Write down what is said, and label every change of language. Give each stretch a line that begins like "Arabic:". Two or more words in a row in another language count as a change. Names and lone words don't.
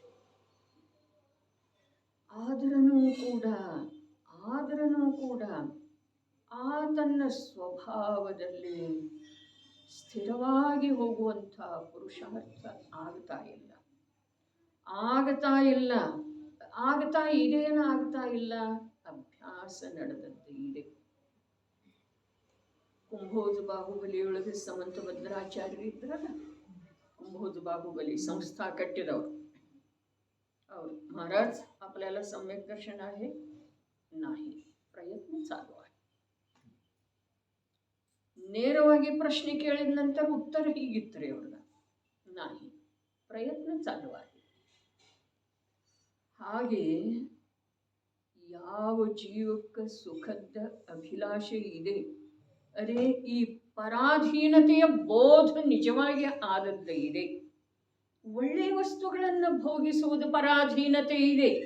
Kannada: ಆದರೂ ಕೂಡ ಆ ತನ್ನ ಸ್ವಭಾವದಲ್ಲಿ ಸ್ಥಿರವಾಗಿ ಹೋಗುವಂಥ ಪುರುಷಾರ್ಥ ಆಗ್ತಾ ಇಲ್ಲ. ಅಭ್ಯಾಸ ನಡೆದದ್ದು ಇದೆ. ಕುಂಭೋಜ ಬಾಹುಬಲಿಯೊಳಗೆ ಸಮಂತ ಭದ್ರಾಚಾರ್ಯರು ಇದ್ರಲ್ಲ, ಕುಂಭೋಜ ಬಾಹುಬಲಿ ಸಂಸ್ಥಾ ಕಟ್ಟಿದವರು ಅವರು.
Marathi: महाराज आपल्याला सम्यक दर्शन आहे? नाही. ಪ್ರಯತ್ನ चालू आहे.
Kannada: ನೇರವಾಗಿ ಪ್ರಶ್ನೆ ಕೇಳಿದ ನಂತರ ಉತ್ತರ ಹೀಗಿತ್ತರೆ ಅವ್ರನ್ನ,
Marathi: नाही. ಪ್ರಯತ್ನ चालू आहे.
Kannada: ಹಾಗೆ ಯಾವ ಜೀವಕ್ಕೆ ಸುಖದ ಅಭಿಲಾಷೆ ಇದೆ, ಅರೆ ಈ ಪರಾಧೀನತೆಯ ಬೋಧ ನಿಜವಾಗಿ ಆದದ್ದೇ ಇದೆ. ಒಳ್ಳೆಯ ವಸ್ತುಗಳನ್ನು ಭೋಗಿಸುವುದು ಪರಾಧೀನತೆ ಇದೆ.